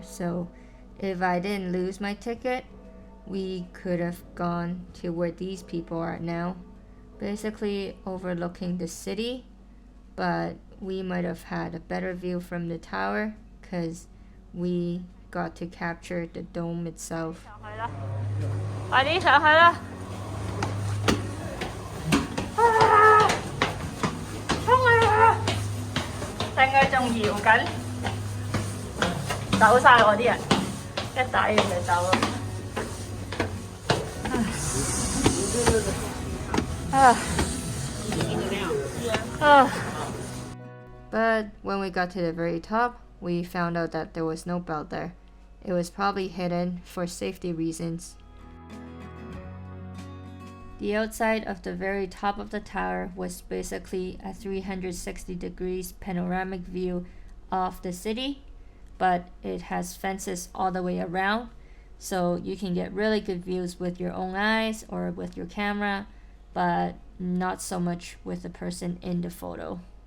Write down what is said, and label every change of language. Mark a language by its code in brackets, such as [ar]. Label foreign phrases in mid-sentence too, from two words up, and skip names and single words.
[en] So if I didn't lose my ticket, we could have gone to where these people are now, basically overlooking the city, but we might have had a better view from the tower because we got to capture the dome itself. [yue] 快啲上去啦！衝啊！定佢仲搖緊，走晒我啲人，一打完就走啦。啊！ [en] But when we got to the very top, we found out that there was no belt there. It was probably hidden for safety reasons. The outside of the very top of the tower was basically a 360 degrees panoramic view of the city, but it has fences all the way around, so you can get really good views with your own eyes or with your camera, but not so much with the person in the photo.